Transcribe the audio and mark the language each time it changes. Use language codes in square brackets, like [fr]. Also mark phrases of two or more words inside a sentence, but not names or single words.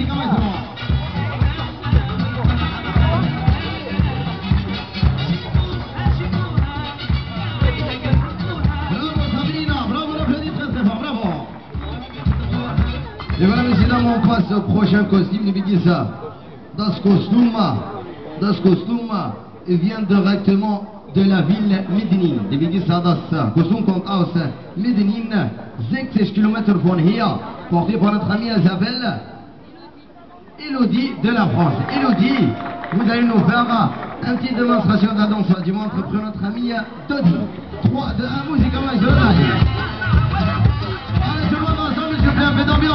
[fr] Musique, et voilà, messieurs, dames, on passe au prochain costume de Bigissa. Dans ce costume, il vient directement de la ville Medellin. [de] De Bigissa, das Kostüm kommt aus Medellin, 60 km von hier. [fr] Porté par notre amie, elle s'appelle Elodie de la France. Elodie, vous allez nous faire une petite démonstration de la danse du ventre pour notre amie Dodi. 3, 2, 1, musique, on va se donner. Allez, tout le monde ensemble, s'il vous plaît, un peu d'ambiance.